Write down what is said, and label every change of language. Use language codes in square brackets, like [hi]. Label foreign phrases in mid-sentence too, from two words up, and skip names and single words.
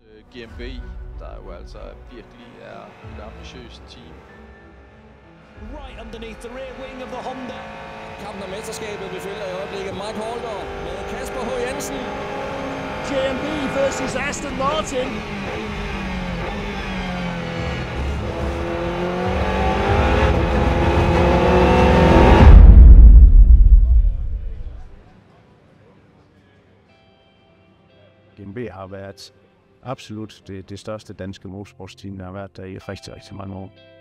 [da] GMB, der jo altså virkelig er et ambitiøst team. [en] Right underneath the rear wing of the Honda. [da] Kampen om mesterskabet, vi følger i øjeblikket Mike Holder med Kasper H. Jensen. GMB versus Aston Martin. GMB har været absolut det største danske motorsportsteam, der har været der i rigtig, rigtig mange år.